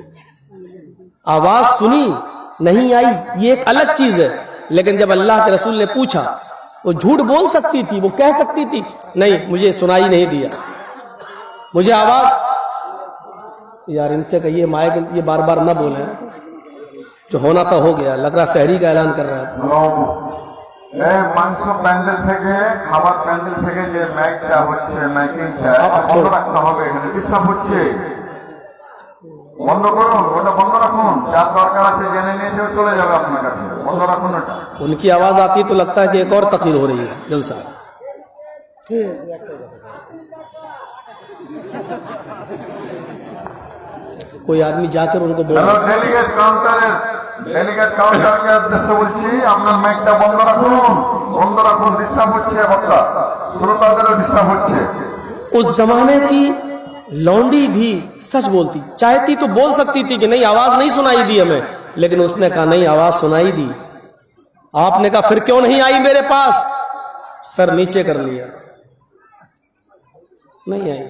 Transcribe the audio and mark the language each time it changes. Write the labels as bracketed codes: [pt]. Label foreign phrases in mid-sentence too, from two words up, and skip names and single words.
[ur] آواز سنی نہیں آئی یہ ایک الگ چیز ہے, لیکن جب اللہ کے رسول نے پوچھا وہ جھوٹ بول سکتی تھی, وہ کہہ سکتی تھی نہیں مجھے سنائی نہیں دیا, مجھے آواز. یار ان سے کہیے مائک یہ بار بار نہ بولیں, جو ہونا تھا ہو گیا. لگ رہا سحری کا اعلان کر رہا ہے. [bn] মাংস প্যান্ডেল থেকে খাবার প্যান্ডেল থেকে যে মাইকটা হচ্ছে মাইকিংটা বন্ধ রাখতে হবে, এখানে ডিস্টার্ব হচ্ছে, বন্ধ করুন, ওটা বন্ধ রাখুন. যার দরকার আছে জেনে নিয়েছে চলে যাবে আপনার কাছে, বন্ধ রাখুন ওটা. [ur] ان کی آواز آتی تو لگتا ہے کہ ایک اور تقریر ہو رہی ہے جلسہ. کوئی آدمی جا کر ان کو بول [en] hello delegate [bn] কাউন্টারকে উদ্দেশ্যে বলছি আপনার মাইকটা বন্ধ রাখুন, বন্ধ রাখুন, ডিস্টার্ব হচ্ছে, বক্তা শ্রোতাদেরও ডিস্টার্ব হচ্ছে. [ur] اس زمانے کی لونڈی بھی سچ بولتی, چاہتی تو بول سکتی تھی کہ نہیں آواز نہیں سنائی دی ہمیں, لیکن اس نے کہا نہیں آواز سنائی دی. آپ نے کہا پھر کیوں نہیں آئی میرے پاس؟ سر نیچے کر لیا, نہیں آئی.